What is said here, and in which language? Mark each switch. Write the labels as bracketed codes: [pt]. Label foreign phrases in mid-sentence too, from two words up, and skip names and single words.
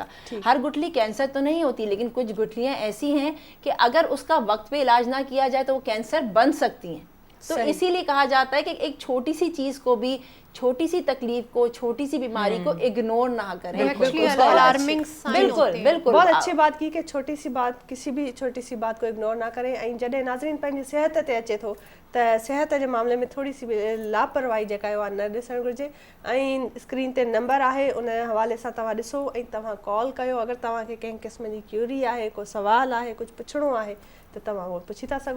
[ur] ہر گٹھلی کینسر تو نہیں ہوتی, لیکن کچھ گٹھلیاں ایسی ہیں کہ اگر اس کا وقت پہ علاج نہ کیا جائے تو وہ کینسر بن سکتی ہیں. تو اسی لیے کہا جاتا ہے کہ ایک چھوٹی سی چیز کو بھی, چھوٹی سی تکلیف کو, چھوٹی سی بیماری کو اگنور نہ کریں. بالکل بہت اچھی بات کی کہ چھوٹی سی بات, کسی بھی چھوٹی سی بات کو اگنور نہ کریں. [sd] جڏहिं नाज़रीन पंहिंजी सिहत ते अचे थो त सिहत जे मामले में थोरी सी लापरवाही जेका आहे उहा न ॾिसणु घुरिजे. ऐं स्क्रीन ते नंबर आहे, उन हवाले सां तव्हां ॾिसो ऐं तव्हां कॉल कयो. अगरि तव्हांखे कंहिं क़िस्म जी क्यूरी आहे, को सुवाल आहे, कुझु पुछिणो आहे त तव्हां उहो पुछी था सघो.